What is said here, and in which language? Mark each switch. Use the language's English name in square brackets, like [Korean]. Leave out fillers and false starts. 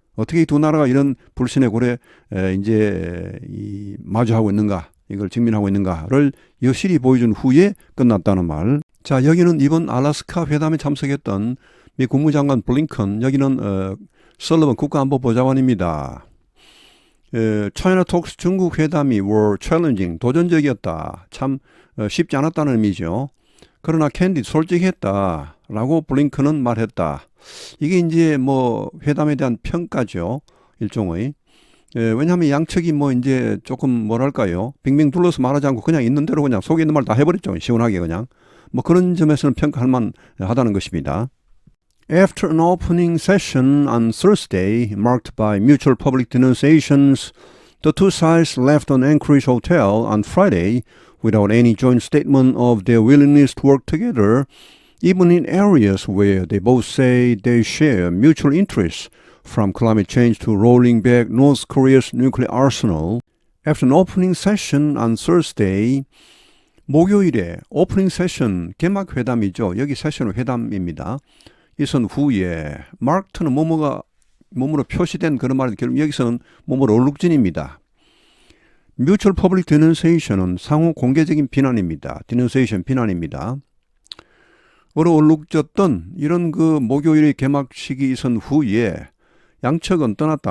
[Korean] 어떻게 이 두 나라가 이런 불신의 골에 이제 마주하고 있는가, 이걸 직면하고 있는가를 여실히 보여준 후에 끝났다는 말. 자, 여기는 이번 알래스카 회담에 참석했던 미 국무장관 블링컨, 여기는 설리번 국가안보보좌관입니다. China talks 중국 회담이 [English] were challenging, [Korean] 도전적이었다. 참 쉽지 않았다는 의미죠. 그러나 candid, 솔직했다라고 블링컨은 말했다. 이게 이제 뭐 회담에 대한 평가죠. 일종의. 왜냐하면 양측이 뭐 이제 조금 뭐랄까요. 빙빙 둘러서 말하지 않고 그냥 있는 대로 그냥 속에 있는 말 다 해버렸죠. 시원하게 그냥. 뭐 그런 점에서는 평가할 만하다는 것입니다. [English] After an opening session on Thursday, marked by mutual public denunciations, the two sides left an Anchorage hotel on Friday without any joint statement of their willingness to work together, even in areas where they both say they share mutual interests, from climate change to rolling back North Korea's nuclear arsenal. After an opening session on Thursday, [Korean] 목요일에 오프닝 세션, 개막 회담이죠. 여기 세션은 회담입니다. 이선 후에 marked는 뭐뭐로 표시된 그런 말인데 결국 여기서는 뭐뭐로 얼룩진입니다. [English] Mutual Public Denunciation [Korean] 은 상호 공개적인 비난입니다. Denunciation 비난입니다. 얼룩졌던 이런 그 목요일의 개막식이 있은 후에 양측은 떠났다.